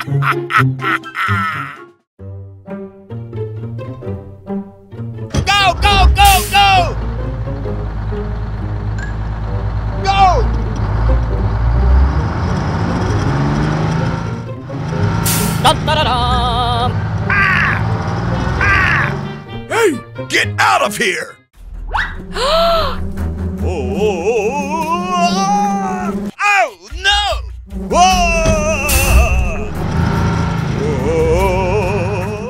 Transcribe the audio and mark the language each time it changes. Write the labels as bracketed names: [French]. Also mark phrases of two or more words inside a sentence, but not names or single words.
[English] Go, go, go, go! Go! Dun, da, da, dum. Hey, get out of here! Oh, oh no! Whoa! Whoa!